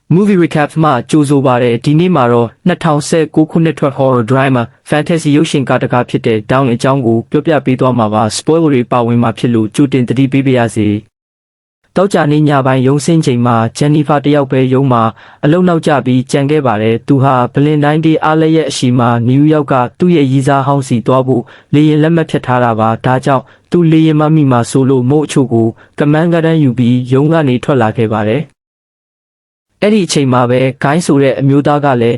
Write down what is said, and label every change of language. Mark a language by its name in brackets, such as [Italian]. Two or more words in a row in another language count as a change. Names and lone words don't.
[English] Movie recap [Burmese] မှာကြိုဆိုပါတယ်ဒီနေ့မှာတော့2019ခုနှစ်ထွက် [English] horror drama fantasy [Burmese] ရုပ်ရှင်ကားတစ်ကားဖြစ်တဲ့ Down အကြောင်းကိုပြောပြပေးသွားမှာပါ spoiler တွေပါဝင်မှာဖြစ်လို့ကြိုတင်သတိပေးပါရစေတောက်ကြနေညပိုင်းရုံစင်းချိန်မှာ Jennifer တယောက်ပဲရုံမှာအလုံနောက်ကျပြီးကြံခဲ့ပါတယ်သူဟာ Valentine Day အားလည်းရဲ့အရှိမှာနယူးယော က်ကသူ့ရဲ့ရီစားဟောင်းစီသွားဖို့လေယာဉ်လက်မှတ်ဖြတ်ထားတာပါဒါကြောင့်သူလေယာဉ်မမိမှာဆိုလို့မို့အချို့ကိုကမန်းကတန်းယူပြီးရုံကနေထွက်လာခဲ့ပါတယ်အဲ့ဒီအချိန်မှာပဲဂိုင်းဆိုတဲ့အမျိုးသားကလည်း